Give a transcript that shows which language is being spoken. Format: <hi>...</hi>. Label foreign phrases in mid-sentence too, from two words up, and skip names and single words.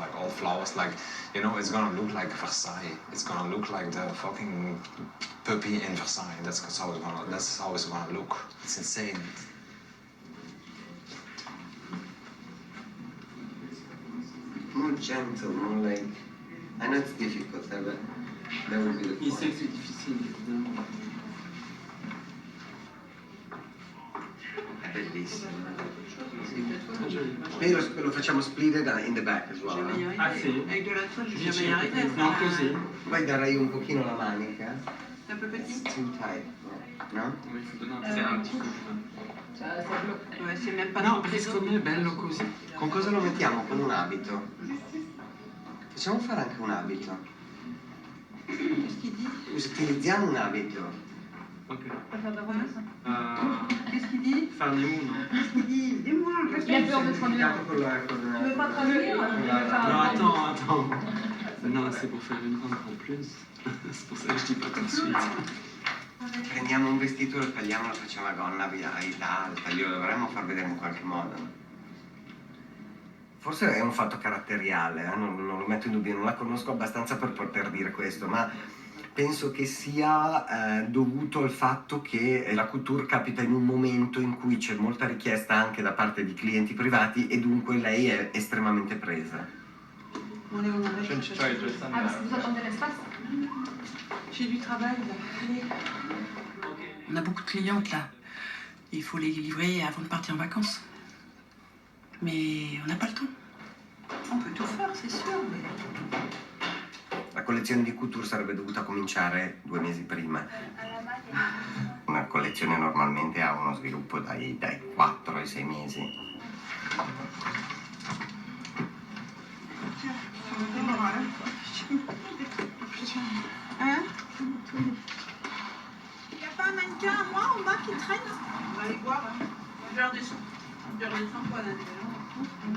<en>Like all flowers, like, you know, it's gonna look like Versailles. It's gonna look like the fucking puppy in Versailles. That's how it's gonna look. It's insane. More gentle, more like. I know it's difficult, but that would be the</en> <fr>Il sait que c'est difficile, évidemment.</fr> <it>È bellissimo. Poi lo facciamo</it> <en>split in the back as well.</en> <it>Ah sì?</it> <fr>Avec de la toile, je</fr> <it>Sì,</it> <fr>vais y arriver à</fr> <it>non,</it> <fr>faire</fr> <it>così. Poi darei un pochino la manica.</it> <fr>un peu petit.</fr> <en>It's too tight, no?</en> <fr>Il faut donner un petit coup. Ça bloque. Ouais, c'est même pas</fr> <it>No,</it> <fr>trop</fr> <it>secondo me è bello così. Con cosa lo mettiamo? Con un abito. Possiamo fare anche un abito.</it> <fr>Qu'est-ce qu'il dit?</fr> <it>Utilizziamo un abito. Ok.</it> <fr>Qu'est-ce qu'il dit? Faire des mots, non? Qu'est-ce qu'il dit? Dis-moi, je Il a peur de traduire. Tu veux pas traduire? Non, attends. Non, c'est pour faire une rampe en plus. C'est pour ça que je dis pas tout de suite.</fr> <it>Prendiamo un vestito, lo tagliamo, lo facciamo a gonna, via, lo dovremmo far vedere in qualche modo. Forse è un fatto caratteriale, non lo metto in dubbio, non la conosco abbastanza per poter dire questo, ma penso che sia dovuto al fatto che la couture capita in un momento in cui c'è molta richiesta anche da parte di clienti privati e dunque lei è estremamente presa.</it> <fr>On est où? Ah, parce que vous attendez l'espace? J'ai du travail là. Allez. On a beaucoup de clientes là. Il faut les livrer avant de partir en vacances. Mais on n'a pas le temps. On peut tout faire, c'est sûr, mais...</fr> <it>La collezione di couture sarebbe dovuta cominciare 2 mesi prima. Una collezione normalmente ha uno sviluppo dai 4 ai 6 mesi.</it> <fr>Hein? Il n'y a pas un mannequin à moi en bas qui traîne? On va aller voir. Je vais redescendre quoi là.</fr>